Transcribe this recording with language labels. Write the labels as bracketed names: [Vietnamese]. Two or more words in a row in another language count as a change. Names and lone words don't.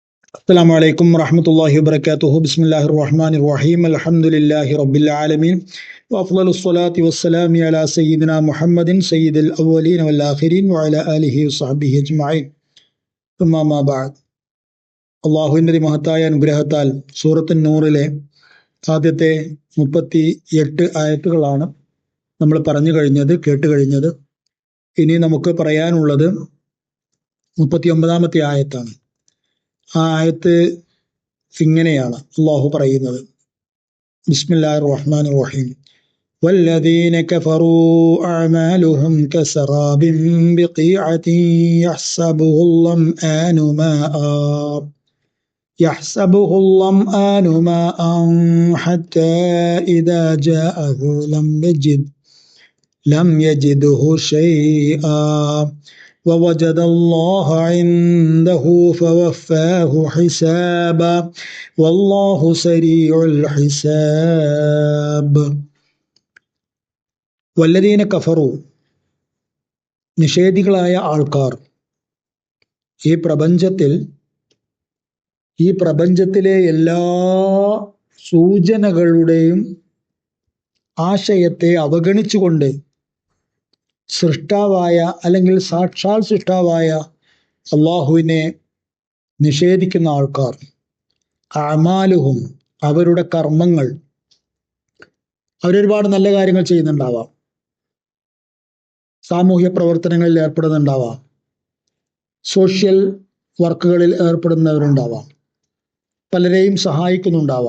[Arabic] السلام عليكم ورحمة الله وبركاته. بسم الله الرحمن الرحيم. الحمد لله رب العالمين وأفضل الصلاة والسلام على سيدنا محمد سيد الأولين والآخرين وعلى آله وصحبه أجمعين. ثم ما بعد. [Malayalam] അള്ളാഹുവിൻ്റെ മഹത്തായ അനുഗ്രഹത്താൽ സൂറത്ത് നൂറിലെ ആദ്യത്തെ 38 ആയത്തുകളാണ് നമ്മൾ കേട്ട് കഴിഞ്ഞത്. ഇനി നമുക്ക് പറയാനുള്ളത് 39ാമത്തെ ആയത്താണ്. ആ ആയത്ത് ഇങ്ങനെയാണ് അള്ളാഹു പറയുന്നത്: [Arabic] بسم الله الرحمن الرحيم. والذين كفروا أعمالهم كسراب بقيعة يحسبه الظمآن ماء حتى إذا جاءه لم يجده شيئا ووجد الله عنده فوفاه حسابا والله سريع الحساب. والذين كفروا, [Malayalam] നിഷേധികളായ ആൾക്കാർ ഈ പ്രപഞ്ചത്തിലെ എല്ലാ സൂചനകളുടെയും ആശയത്തെ അവഗണിച്ചുകൊണ്ട് സൃഷ്ടാവായ അല്ലെങ്കിൽ സാക്ഷാൽ സൃഷ്ടാവായ അള്ളാഹുവിനെ നിഷേധിക്കുന്ന ആൾക്കാർ, അഅമാലുഹും, അവരുടെ കർമ്മങ്ങൾ, അവരൊരുപാട് നല്ല കാര്യങ്ങൾ ചെയ്യുന്നുണ്ടാവാം, സാമൂഹ്യ പ്രവർത്തനങ്ങളിൽ ഏർപ്പെടുന്നുണ്ടാവാം, സോഷ്യൽ വർക്കുകളിൽ ഏർപ്പെടുന്നവരുണ്ടാവാം, പലരെയും സഹായിക്കുന്നുണ്ടാവാം.